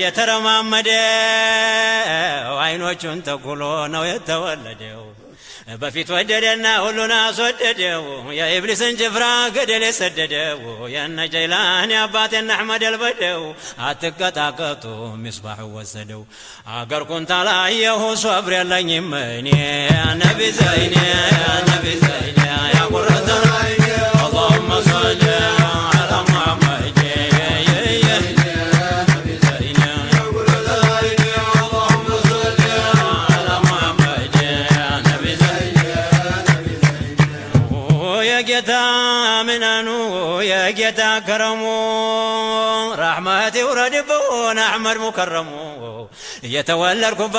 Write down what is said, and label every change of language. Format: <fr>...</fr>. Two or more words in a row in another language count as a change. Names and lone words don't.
<am>ያረማመደው አይኖቹን ተኩሎ ነው የተወለደው በፊት ወደደና ሁሉን አስወደደው የኢብሊስን ጭፍራ ገደል የሰደደው የነ ጀይላኒ አባት የነ አሕመድ አልበደው አትቀጣቀጡ ሚስባሕ ወሰደው አገር ኩንታ ላየሁ ሶብር የለኝም እኔ ነቢ ዘይኔ ነቢ ዘይኔ</am> <ar>يا قرة عيني اللهم صل على محمد</ar> <am>ጌታ ምናኑ የጌታ ከረሙ ረሕመት ይውረድብን አሕመድ ሙከረሙ የተወለድኩበት</am>